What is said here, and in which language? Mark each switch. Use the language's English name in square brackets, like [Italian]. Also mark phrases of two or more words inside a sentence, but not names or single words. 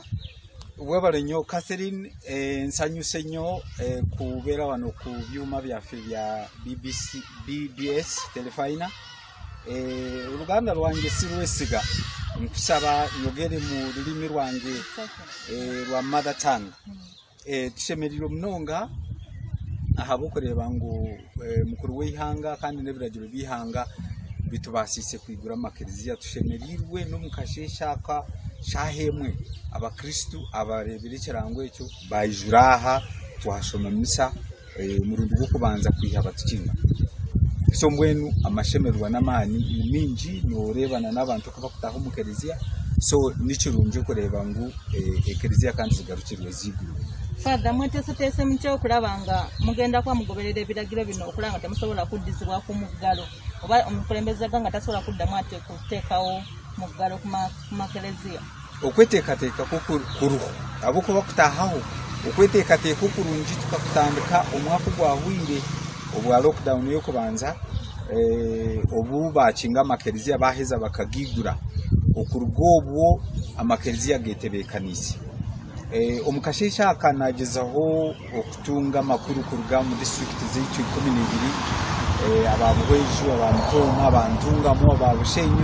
[Ganda] Webale nnyo Catherine, nsanyuse nnyo kubeera wano ku byuma byaffe bya BBS Telefina. Oluganda lwange si lwesiga, nkusaba njogere mu lulimi lwange lwa [English] mother tongue. [Nyankole] Tushemererwa munonga ahabw'okureeba ngu mukuru w'eihanga kandi n'ebiragiro by'ihanga bitubasiise kwigura amakiriziya. Tushemerirwe n'omukasheeshaka shahemwe abakristu abarebera ekirango ekyo baijura aha twashoma misa murundi gw'okubanza kwiha batukinga. So mbwenu amashemererwa n'amaani mingi noorebana n'abantu bakutaha omu kiriziya, so nikirungi okureeba ngu ekiriziya kandi zigarukirwe ziiguru. [Ganda] Father, mweteeseteese mutya okulaba nga mugenda kwa mugoberera ebiragiro bino okulaba nga temusobola kuddizibwa ku muggalo oba omukulembeze nga tasobola kuddamu ate kuteekawo muggalo ku makereziya? [Nyankole] Okweteekateeka kuruhu habw'okuba kutaahaho okweteekateeka okurungi tukakutandika omwaka gwahwire obwa lockdown y'okubanza obu bakinga amakereziya baheza bakagigura okuruga obwo amakereziya geetebeekaniise. Omukasheesha akanagezaho okutunga amakuru kuruga mu district z'eicu 12 ababuhweju abamukooma abantungamu ababushenyi